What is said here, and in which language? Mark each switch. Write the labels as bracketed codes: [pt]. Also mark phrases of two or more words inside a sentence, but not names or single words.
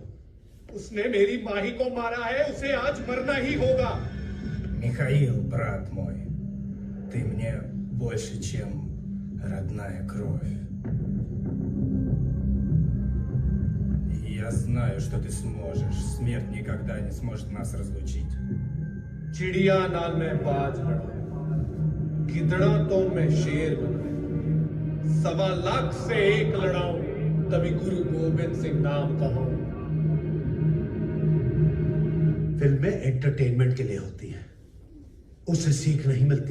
[hi] उसने मेरी माही को मारा है, उसे आज मरना ही होगा। [ru] Михаил, брат мой, ты мне больше, чем родная кровь. И я знаю, что ты сможешь. Смерть никогда не сможет нас разлучить. [hi] चिड़िया नाल मैं बाज बना, गिदड़ा तो मैं शेर बना, 1.25 लाख से एक लड़ाऊं, तभी गुरु गोविंद सिंह नाम कहूं। फिल्में एंटरटेनमेंट के लिए होती हैं, उससे सीख नहीं मिलती।